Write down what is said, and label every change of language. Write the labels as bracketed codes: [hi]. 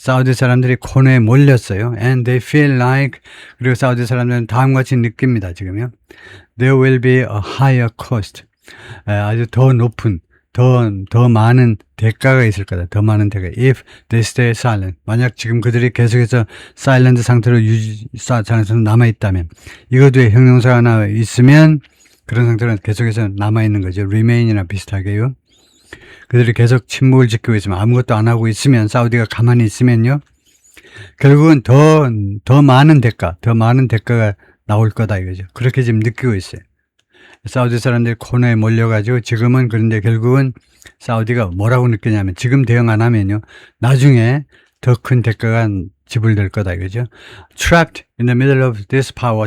[ko] 사우디 사람들이 코너에 몰렸어요. [en] And they feel like, [ko] 그리고 사우디 사람들은 다음과 같이 느낍니다. 지금요. [en] There will be a higher cost. [ko] 아주 더 높은, 더 많은 대가가 있을 거다. 더 많은 대가. [en] If they stay silent. [ko] 만약 지금 그들이 계속해서 사일런트 상태로 상태로 남아있다면, 이것도에 형용사가 하나 있으면 그런 상태로 계속해서 남아있는 거죠. remain이나 비슷하게요. 그들이 계속 침묵을 지키고 있으면, 아무것도 안 하고 있으면, 사우디가 가만히 있으면요, 결국은 더 많은 대가가 나올 거다 이거죠. 그렇게 지금 느끼고 있어요. 사우디 사람들이 코너에 몰려가지고 지금은, 그런데 결국은 사우디가 뭐라고 느끼냐면, 지금 대응 안 하면요, 나중에 더 큰 대가가 지불될 거다 이거죠. [en] Trapped in the middle of this power.